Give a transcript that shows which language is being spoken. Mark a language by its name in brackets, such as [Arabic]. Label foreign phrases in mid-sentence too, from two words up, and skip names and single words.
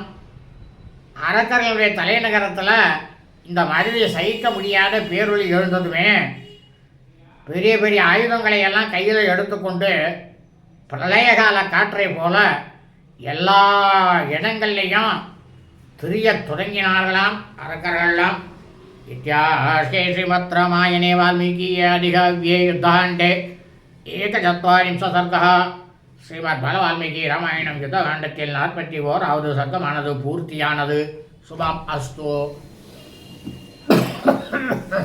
[Tamil] அரக்கர்களுடைய தலைநகரத்தில் இந்த மாதிரி சகிக்க முடியாத பேரொளி எழுந்ததுமே பெரிய பெரிய ஆயுதங்களை எல்லாம் கையில் எடுத்துக்கொண்டு பிரளயகால காற்றை போல எல்லா இடங்கள்லையும் திரிய தொடங்கினார்களாம் அரக்கர்கள்லாம். [Sanskrit] इत्यार्षे श्रीमद् रामायणे वाल्मीकीये आदिकाव्ये युद्धकाण्डे 140 सर्गः श्रीमद् बालवाल्मीकि रामायणं [Tamil] யுத்தகாண்டத்தில் 41வது சர்க்கமானது பூர்த்தியானது. [Sanskrit] शुभम् अस्तु.